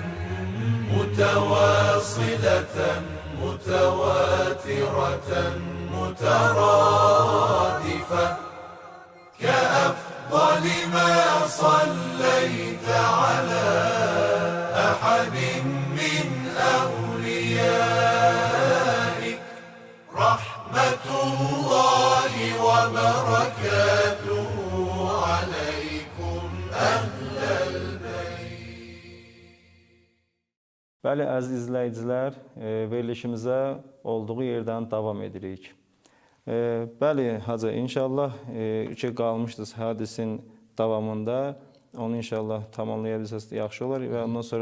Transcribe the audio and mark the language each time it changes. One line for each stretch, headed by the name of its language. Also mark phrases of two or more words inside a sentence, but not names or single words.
Arabic: متواصلة متواترة مترادفة كأفضل ما صليت على أحد من أوليائك رحمة الله وبركاته عليكم أهل البيت.
Azerbaijani: Bəli, əziz izləyicilər, verilişimizə olduğu yerdən davam edirik. Bəli, Hacı, inşallah ki, qalmışdınız hədisin davamında, onu inşallah tamamlaya bilsəz yaxşı olar və ondan sonra